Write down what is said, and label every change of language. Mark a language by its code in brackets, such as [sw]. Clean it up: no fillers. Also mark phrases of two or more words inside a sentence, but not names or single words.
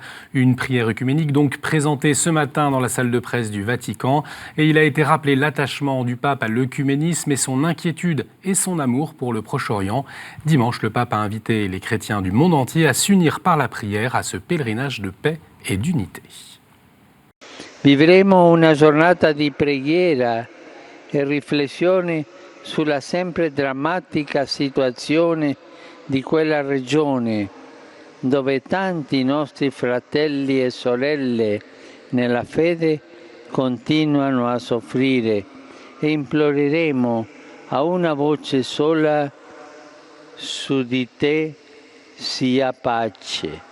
[fr] Une prière œcuménique donc présentée ce matin dans la salle de presse du Vatican. Et il a été rappelé l'attachement du pape à l'œcuménisme et son inquiétude et son amour pour le Proche-Orient. Dimanche, le pape a invité les chrétiens du monde entier à s'unir par la prière à ce pèlerinage de paix et d'unité. [it] Vivremo una giornata di preghiera e riflessione sulla sempre drammatica situazione di quella regione dove tanti nostri fratelli e sorelle nella fede continuano a soffrire e imploreremo a una voce sola: su di te sia pace.